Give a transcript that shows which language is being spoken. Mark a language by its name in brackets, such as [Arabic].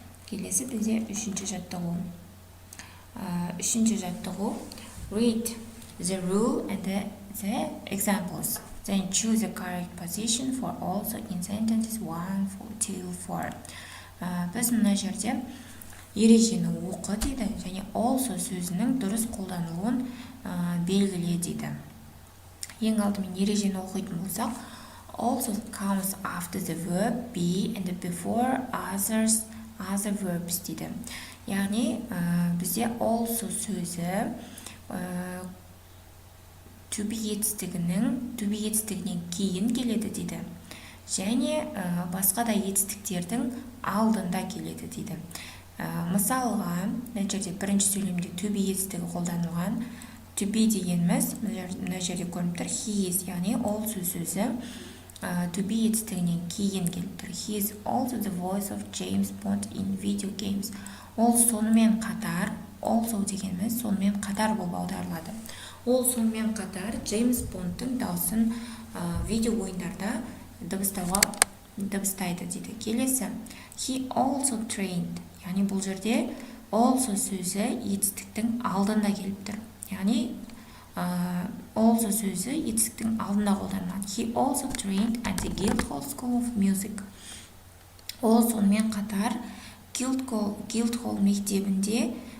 [Kazakh] Келесі бізде 3-ші жаттығу. 3-ші жаттығу [English] read the rule and the examples. Then choose the correct position for also in sentences 1 till 4. [Kazakh] Біз мына жерде ережені оқы дейді, және also сөзінің дұрыс қолданылуын белгіле дейді. Ең алдымен ережені оқитын болсақ, [English] also comes after the verb be and before other verbs [Kazakh] дейді. Яғни бізде also сөзі to be етістігінен кейін келеді дейді. Және басқа да етістіктердің алдында келеді дейді. Мысалға, мына жерде бірінші сөйлемде to be етістігі қолданылған. To be дегеніміз, мына жерде көрініп тұр, [English] he is, [Kazakh] яғни also сөзі to be етістігінен кейін келіп тұр. [English] He is also the voice of James Bond in video games. [Kazakh] Ол сонымен қатар, also дегеніміз сонымен қатар болып аударылады. Ол сонымен қатар Джеймс Бондтың дауысын видео ойындарда дыбыстайды дейді. Келесі, [English] he also trained. [Kazakh] Яғни бұл жерде also сөзі етістіктің алдында келіп тұр. Яғни also сөзі етістіктің алдында қолданылған. [English] He also trained at the Guildhall School of Music. [Kazakh] Ол сонымен қатар Guildhall мектебінде